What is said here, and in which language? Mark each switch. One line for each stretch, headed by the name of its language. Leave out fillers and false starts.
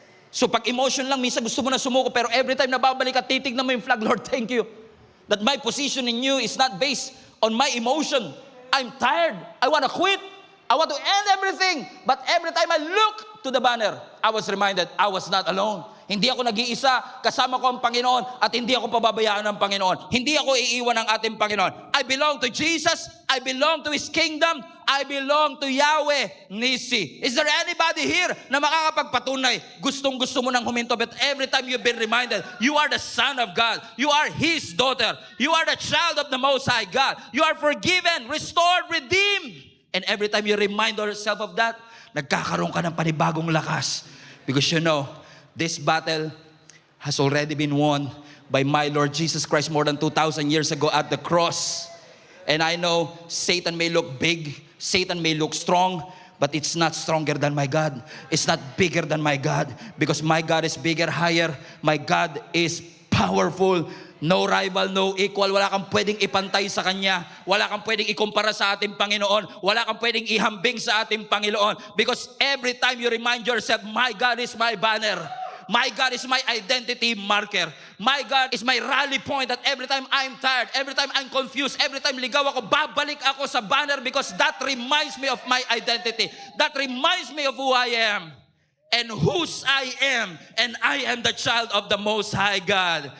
Filipino: So pag emotion lang, minsan gusto mo na sumuko, pero
English: every time
Filipino: nababalik at titignan mo yung flag,
English: Lord, thank you. That my position in you is not based on my emotion. I'm tired. I want to quit. I want to end everything. But every time I look to the banner, I was reminded I was not alone.
Filipino: Hindi ako nag-iisa, kasama ko ang Panginoon at hindi ako pababayaan ng Panginoon. Hindi ako iiwan ng ating Panginoon.
English: I belong to Jesus. I belong to His kingdom. I belong to Yahweh Nisi. Is there anybody here
Filipino: na makakapagpatunay? Gustong-gusto mo nang huminto,
English: but every time you've been reminded, you are the son of God. You are His daughter. You are the child of the Most High God. You are forgiven, restored, redeemed. And every time you remind yourself of that,
Filipino: nagkakaroon ka ng panibagong lakas.
English: Because you know, this battle has already been won by my Lord Jesus Christ more than 2,000 years ago at the cross. And I know Satan may look big, Satan may look strong, but it's not stronger than my God. It's not bigger than my God. Because my God is bigger, higher. My God is powerful. No rival, no equal.
Filipino: Wala kang pwedeng ipantay sa Kanya. Wala kang pwedeng ikumpara sa ating Panginoon. Wala kang pwedeng ihambing sa ating Panginoon.
English: Because every time you remind yourself, my God is my banner. My God is my identity marker. My God is my rally point that every time I'm tired, every time I'm confused, every time
Filipino: ligaw ako, babalik ako sa banner
English: because that reminds me of my identity. That reminds me of who I am and whose I am. And I am the child of the Most High God.